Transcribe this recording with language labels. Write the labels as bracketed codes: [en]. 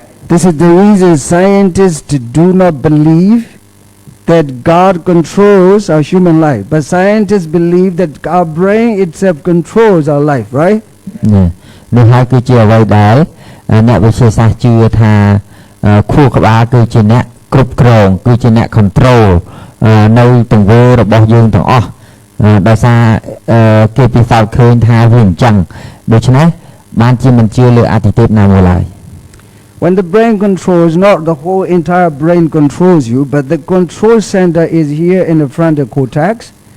[en] This is the reason scientists do not believe that God controls our human life. But scientists believe that our brain itself controls our life, right? [km] នេះហើយគឺជាអ្វីដែលអ្នកវិទ្យាសាស្ត្រជឿថាខួរក្បាលគឺជាអ្នកគ្រប់គ្រងគឺជាអ្នក control នៅទង្វើរបស់យើងទាំងអស់ដោយសារគេពិសោធន៍ឃើញថាវាអញ្ចឹងដូច្នេះបានជាមិនជឿលើអតិទេពណាមួយឡើយ [en] When the brain controls, not the whole entire brain controls you, but the control center is here in the frontal cortex.